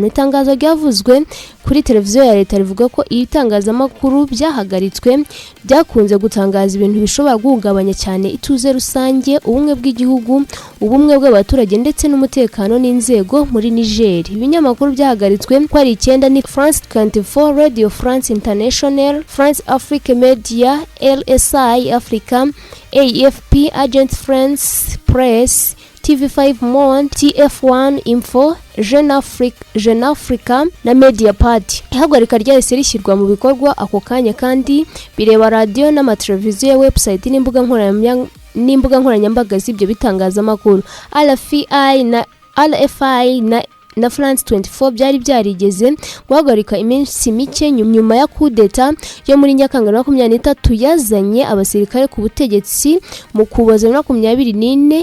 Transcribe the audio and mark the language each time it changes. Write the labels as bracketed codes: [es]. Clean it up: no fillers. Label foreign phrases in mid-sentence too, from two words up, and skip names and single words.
[rw] Itangazo ryavuzwe kuri televiziyo ya leta rivuga ko ibitangazamakuru byahagaritswe byakunze gutangaza ibintu bishobora guhungabanya cyane ituze rusange, ubumwe bw'igihugu, ubumwe bw'abaturage ndetse n'umutekano n'inzego muri Niger. Ibinyamakuru byahagaritswe ko ari 9 ni France 24, Radio France International, France Afrique Media, LSI Africa, AFP, Agence France Presse, TV5 Monde, TF1 Info, Jeune Africa na Media Party. Ihagarika ryahise rishyirwa mu bikorwa ako kanya kandi bireba radio n'amateleviziyo, website n'imbuga nkoranyambaga z'ibyo bitangazamakuru. RFI na France 24 byari byarigeze guhagarika iminsi mike nyuma ya kudeta yo muri Nyakanga 2023 yazanye abasirikare ku butegetsi mu kuboza 2024.